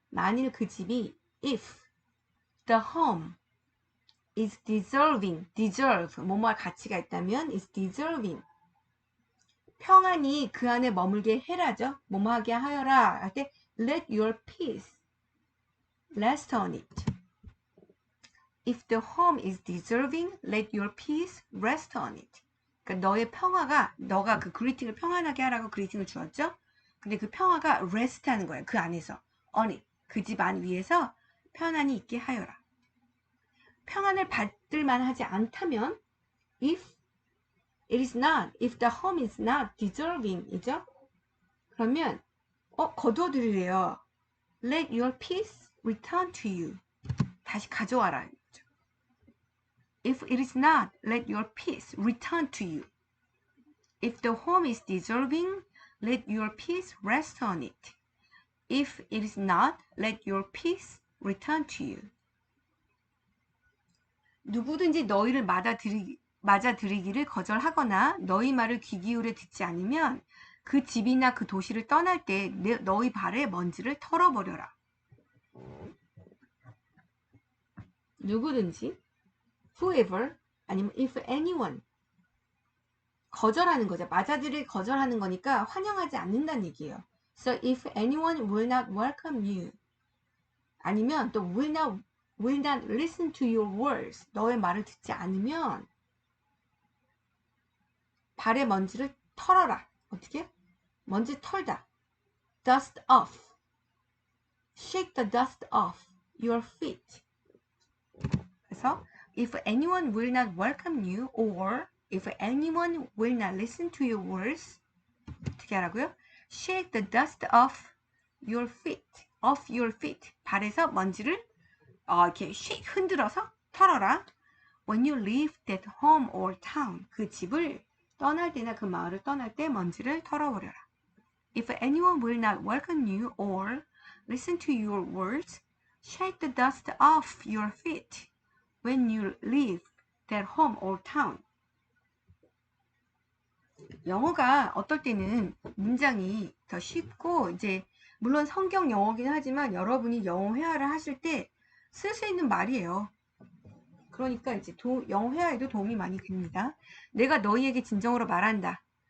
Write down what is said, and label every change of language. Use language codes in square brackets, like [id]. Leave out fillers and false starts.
[ko] 만일 그 집이 [en] if the home is deserve [ko] 뭐뭐할 가치가 있다면 [en] is deserving [ko] 평안이 그 안에 머물게 해라죠. 뭐뭐하게 하여라 할 때 [en] let your peace rest on it. If the home is deserving, let your peace rest on it. [ko] 그러니까 너의 평화가 너가 그 그리팅을 평안하게 하라고 그리팅을 주었죠. 근데 그 평화가 rest 하는 거예요. 그 안에서 [en] on it. [ko] 그 집 안 위에서 편안히 있게 하여라. 평안을 받을 만하지 않다면 [en] if the home is not deserving [ko] 이죠? 그러면 거두어 드리래요. [en] Let your peace return to you. [ko] 다시 가져와라. [en] If it is not, let your peace return to you. If the home is deserving, let your peace rest on it. If it is not, let your peace return to you. [ko] 누구든지 너희를 맞아들이기를 거절하거나 너희 말을 귀 기울여 듣지 않으면 그 집이나 그 도시를 떠날 때 너희 발에 먼지를 털어버려라. 누구든지 [en] whoever [ko] 아니면 [en] if anyone [ko] 거절하는 거죠. 맞아들일 거절하는 거니까 환영하지 않는다는 얘기예요. [en] So if anyone will not welcome you [ko] 아니면 또 [en] will not listen to your words [ko] 너의 말을 듣지 않으면 발에 먼지를 털어라. 어떻게? 먼지 털다. [en] Dust off. Shake the dust off your feet. [ko] 그래서 [en] if anyone will not welcome you or if anyone will not listen to your words [ko] 어떻게 하라고요? [en] Shake the dust off your feet. Off your feet. [ko] 발에서 먼지를 이렇게 shake 흔들어서 털어라. [en] When you leave that home or town. [ko] 그 집을 떠날 때나 그 마을을 떠날 때 먼지를 털어버려라. [en] If anyone will not welcome you or listen to your words, shake the dust off your feet when you leave that home or town. [ko] 영어가 어떨 때는 문장이 더 쉽고 이제 물론 성경 영어긴 하지만 여러분이 영어 회화를 하실 때 쓸 수 있는 말이에요. 그러니까 이제 영어 회화에도 도움이 많이 됩니다. 내가 너희에게 진정으로 말한다.